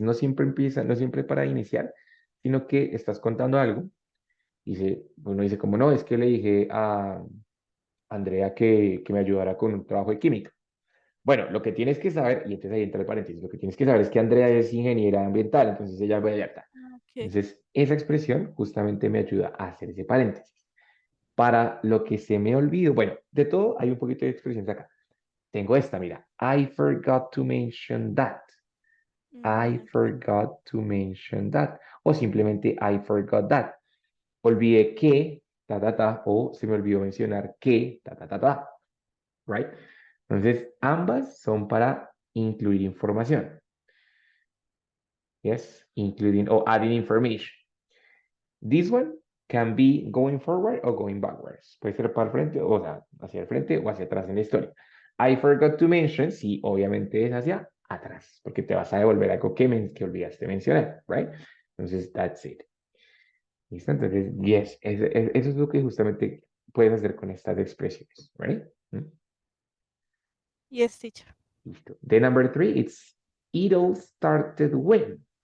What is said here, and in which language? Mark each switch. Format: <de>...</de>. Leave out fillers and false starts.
<es>No siempre empieza, no siempre para iniciar, sino que estás contando algo y uno dice como, no, es que le dije a Andrea que me ayudara con un trabajo de química. Bueno, lo que tienes que saber, y entonces ahí entra el paréntesis, lo que tienes que saber es que Andrea es ingeniera ambiental, entonces ella va a. Ah, ok. Entonces, esa expresión justamente me ayuda a hacer ese paréntesis. Para lo que se me olvidó, bueno, de todo hay un poquito de expresiones acá. Tengo esta, mira.</es> <en>I forgot to mention that. I Ok. forgot to mention that.</en> <es>O simplemente</es> <en>I forgot that.</en> <es>Olvidé que, ta, ta, ta, o se me olvidó mencionar que, ta, ta, ta, ta. Right? Entonces, ambas son para incluir información.</es> <en>Yes, including or adding information. This one can be going forward or going backwards.</en> <es>Puede ser para el frente, o sea, hacia el frente o hacia atrás en la historia.</es> <en>I forgot to mention,</en> <es>sí, obviamente es hacia atrás, porque te vas a devolver algo que olvidaste mencionar, right?</es> <en>Entonces, that's it.</en> <es>¿Listo? Entonces, yes, eso es lo que justamente puedes hacer con estas expresiones, right?</es> <en>Yes, teacher.</en> <es>Listo.</es> <en>The number three, it's it all started when.</en>